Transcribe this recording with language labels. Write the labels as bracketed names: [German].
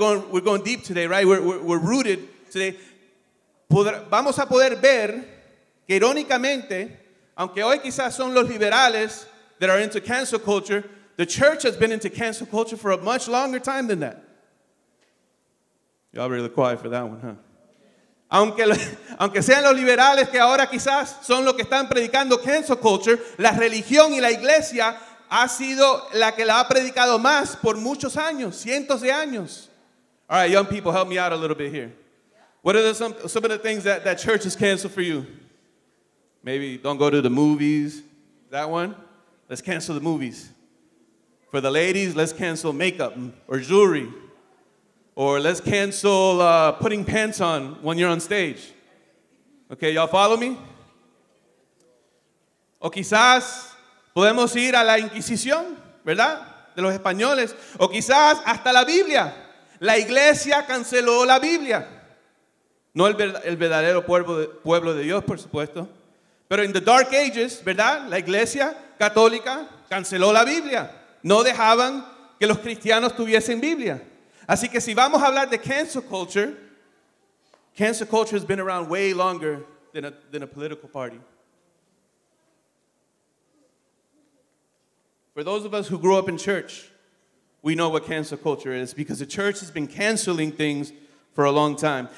[English] We're going deep today, right? We're rooted today. [Spanish] Vamos a poder ver que irónicamente, aunque hoy quizás son los liberales [English] that are into cancel culture, the church has been into cancel culture for a much longer time than that. Y'all really quiet for that one, huh? [Spanish] Aunque sean los liberales que ahora quizás son los que están predicando cancel culture, la religión y la iglesia ha sido la que la ha predicado más por muchos años, cientos de años. [English] All right, young people, help me out a little bit here. What are some of the things that church has canceled for you? Maybe don't go to the movies. That one? Let's cancel the movies. For the ladies, let's cancel makeup or jewelry. Or let's cancel putting pants on when you're on stage. Okay, y'all follow me? [Spanish] O quizás podemos ir a la Inquisición, ¿verdad? De los españoles. O quizás hasta la Biblia. La iglesia canceló la Biblia. No el verdadero pueblo de Dios, por supuesto. Pero en the Dark Ages, ¿verdad? La iglesia católica canceló la Biblia. No dejaban que los cristianos tuviesen Biblia. Así que si vamos a hablar de [English] cancel culture has been around way longer than a political party. For those of us who grew up in church, we know what cancel culture is because the church has been canceling things for a long time.